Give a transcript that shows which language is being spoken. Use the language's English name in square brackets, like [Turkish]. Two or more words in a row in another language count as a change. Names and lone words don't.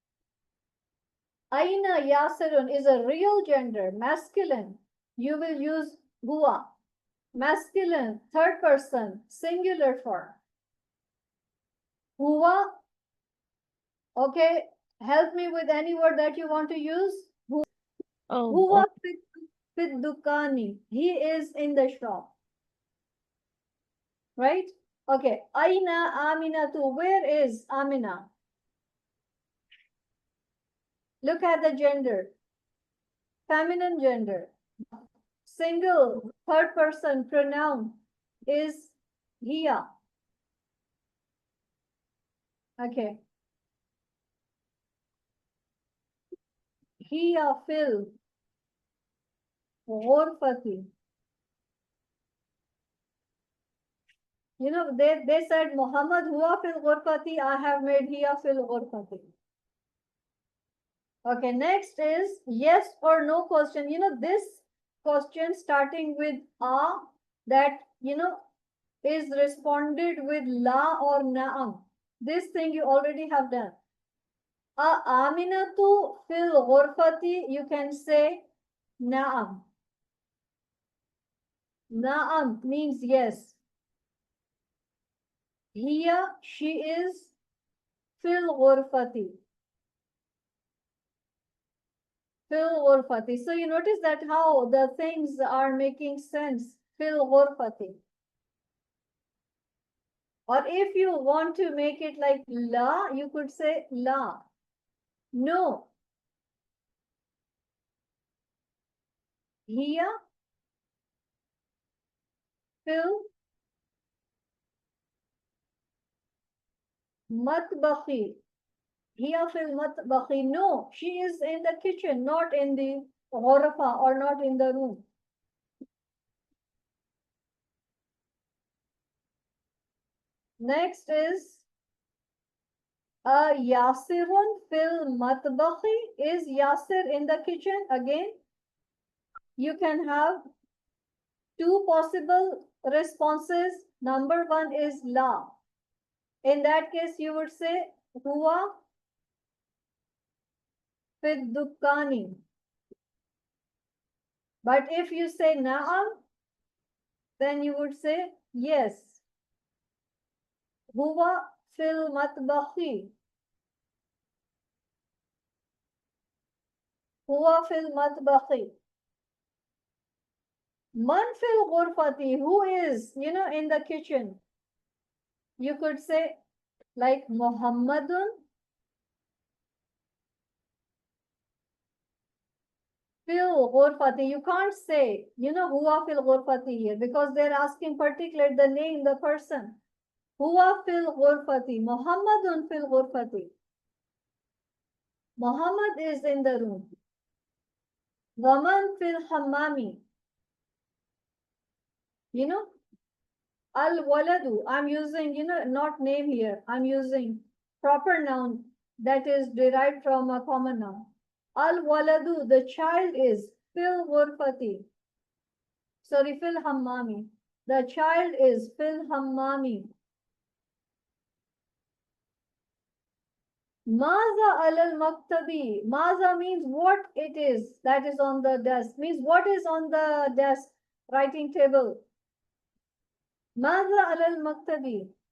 [Arabic] أين ياسرٌ [English] is a real gender, masculine. You will use huwa. Masculine, third person, singular form. Huwa. Okay, help me with any word that you want to use. [Arabic] هو في الدكانِ. [English] He is in the shop. Right? Okay. Aina Aminatu. Where is Amina? Look at the gender. Feminine gender. Single, third person pronoun is hiya. [Arabic] Okay. هي في الغرفةِ. [English] You know, they said Muhammad [Arabic] هو في الغرفةِ. [English] I have made [Arabic] هي في الغرفةِ. [English] Okay, next is yes or no question. You know, this question starting with a, that, you know, is responded with la or na'am. This thing you already have done. [Arabic] آمنةُ في الغرفةِ, [English] you can say na'am. Na'am means yes. Here she is [Arabic] في الغرفةِ. في الغرفةِ. [English] So you notice that how the things are making sense. [Arabic] في الغرفةِ. [English] Or if you want to make it like la, you could say la. No. Here [Arabic] في المطبخِ. [English] Here [Arabic] في المطبخِ. [English] No, she is in the kitchen, not in the ghurfa or not in the room. Next is [Arabic] ياسرٌ في المطبخِ. [English] Is Yasir in the kitchen again? you can have two possible responses. Number one is la. In that case, you would say [Arabic] هو في الدكانِ. [English] But if you say na'am, then you would say yes. [Arabic] هو في المطبخِ. هو في المطبخِ. من في الغرفةِ. [English] Who is, in the kitchen? You could say like [Arabic] محمدٌ في الغرفةِ. [English] You can't say, [Arabic] هو في الغرفةِ [English] here because they're asking particular the name, the person. [Arabic] هو في الغرفةِ. محمدٌ في الغرفةِ. [English] Muhammad is in the room. [Arabic] ومن في الحمامِ. الولدُ. [English] I'm using, not name here. I'm using proper noun that is derived from a common noun. [Arabic] الولدُ. [English] The child is [Arabic] في الغرفةِ. Sorry, في الحمامِ. [English] The child is [Arabic] في الحمامِ. ماذا على المكتبِ. [English] Maza means what it is that is on the desk. Means what is on the desk, writing table. [Arabic] ماذا على المكتبِ.